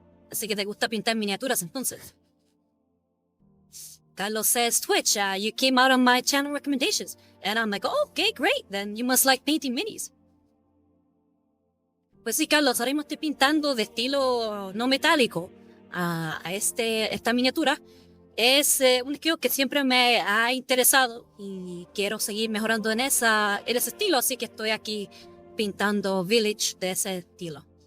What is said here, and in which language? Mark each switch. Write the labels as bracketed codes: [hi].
[es] Así que te gusta pintar miniaturas entonces. [en] Carlos says Twitch, you came out on my channel recommendations. And I'm like, oh, okay, great. Then you must like painting minis. [es] Pues sí, Carlos, ahora mismo estoy pintando de estilo no metálico esta miniatura. Es un estilo que siempre me ha interesado y quiero seguir mejorando en ese estilo, así que estoy aquí pintando Vilitch de ese estilo.